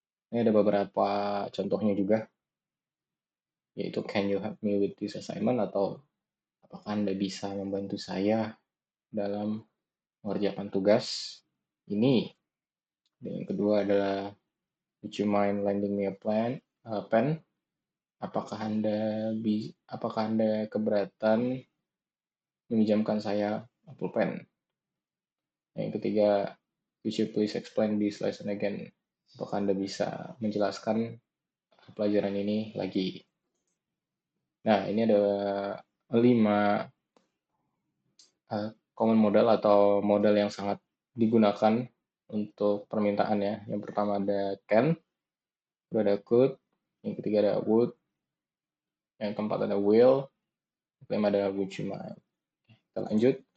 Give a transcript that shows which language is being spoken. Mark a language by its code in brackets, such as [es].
[id] Ini ada beberapa contohnya juga, yaitu [en] can you help me with this assignment [id] atau apakah Anda bisa membantu saya dalam mengerjakan tugas ini. Dan yang kedua adalah [en] would you mind lending me a pen? [id] Apakah Anda keberatan meminjamkan saya pulpen? Yang ketiga, [en] could you please explain this lesson again? [id] Apakah Anda bisa menjelaskan pelajaran ini lagi? Nah, ini ada 5 [en] common modal [id] atau modal yang sangat digunakan untuk permintaan ya. Yang pertama ada can, kedua ada could, yang ketiga ada would, yang keempat ada will, yang kelima ada would you mind. Kita lanjut.